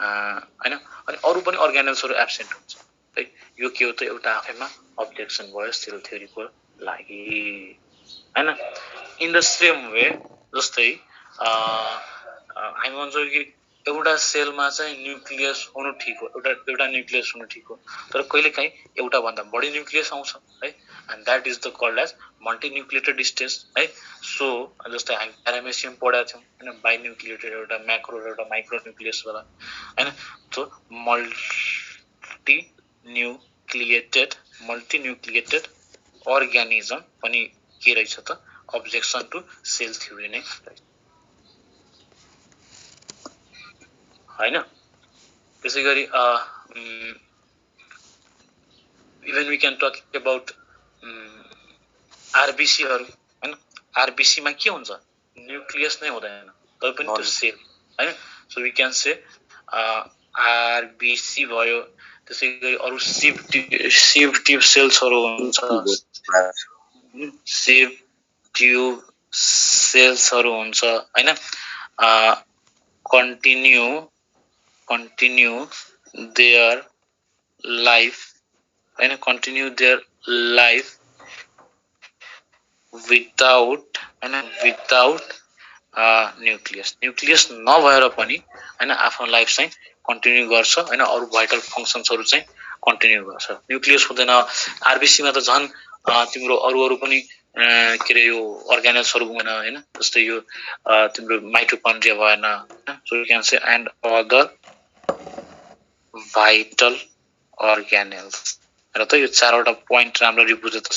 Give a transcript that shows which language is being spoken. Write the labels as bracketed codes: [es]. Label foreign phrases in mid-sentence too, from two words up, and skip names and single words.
[ne] हैन अनि अरु पनि अर्गानल्सहरु एब्सेन्ट हुन्छ है यो के हो त एउटा आफैमा अब्जेक्सन भयो [en] cell theoryको [ne] लागि हैन [en] in the same way [ne] जस्तै हामी भन्छौँ कि एउटा सेलमा चाहिँ न्यूक्लियस हुनु ठीक हो एउटा न्यूक्लियस हुनु ठीक हो तर कहिलेकाहीँ एउटा भन्दा बढी न्यूक्लियस आउँछ है [en] and that is the called as multinucleated stage [ne] है सो जस्तै हामी प्यारामेसियम पढाएको थियौं हैन बाइन्यूक्लिएटेड एउटा म्याक्रो र एउटा माइक्रो न्यूक्लियस वाला हैन सो [en] multinucleated organism [ne] पनि के रहेछ त [en] objection to cell theory [ne] नै हैन त्यसैगरी [en] even we can talk about RBC [ne] हरु हैन आरबीसी मा के हुन्छ न्यूक्लियस नै हुँदैन तर पनि त्यो सेल हैन [en] so we can say RBC [ne] भयो त्यसैगरी अरु [en] sieve tube cellsहरु [ne] हुन्छ [en] sieve tube cellsहरु [ne] हुन्छ हैन [en] continue their life and continue their life without nucleus [ne] नभएर पनि हैन आफ्नो लाइफ चाहिँ कन्टिन्यू गर्छ हैन अरु [en] vital functionsहरु [ne] चाहिँ कन्टिन्यू गर्छ न्यूक्लियस हुँदैन आरबीसी मा त झन् तिम्रो अरु पनि के रे यो अर्गानल्सहरु भएन हैन जस्तै यो तिम्रो माइटोकन्ड्रिया भएन [en] so you can say and other vital organelles [ne] र त यो चारवटा प्वाइन्ट राम्ररी बुझे त